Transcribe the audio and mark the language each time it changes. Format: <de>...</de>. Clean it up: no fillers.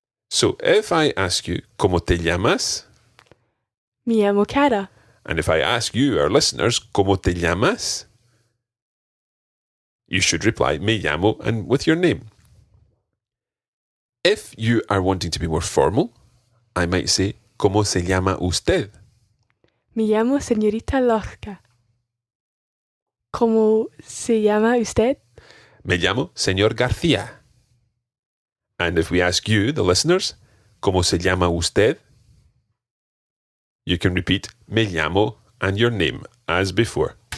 <en>So if I ask you,</en> <es>¿cómo te llamas? Me llamo Cara.</es> <en>And if I ask you, our listeners,</en> <es>¿cómo te llamas?</es> <en>You should reply,</en> <es>me llamo,</es> <en>and with your name. If you are wanting to be more formal, I might say,</en> <es>¿cómo se llama usted? Me llamo señorita Lorca. ¿Cómo se llama usted? Me llamo señor García.</es> <en>And if we ask you, the listeners,</en> <es>¿cómo se llama usted?</es> <en>You can repeat</en> <es>me llamo</es> <en>and your name as before.</en>